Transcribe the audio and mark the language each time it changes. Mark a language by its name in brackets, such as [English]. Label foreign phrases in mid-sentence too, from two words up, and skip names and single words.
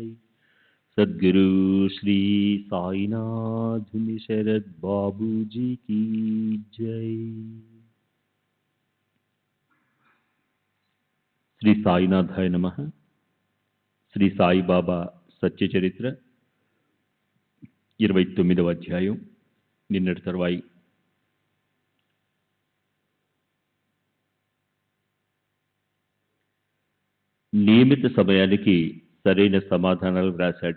[Hindi] सद्गुरु श्री साईनाथ शरद बाबू जी की जय। [Sanskrit] శ్రీ సాయినాథాయ నమః. [Telugu] శ్రీ సాయిబాబా సత్య చరిత్ర 29వ అధ్యాయం. నిన్నటి తరువాయి. నియమిత సమయానికి సరైన సమాధానాలు వ్రాశాడు.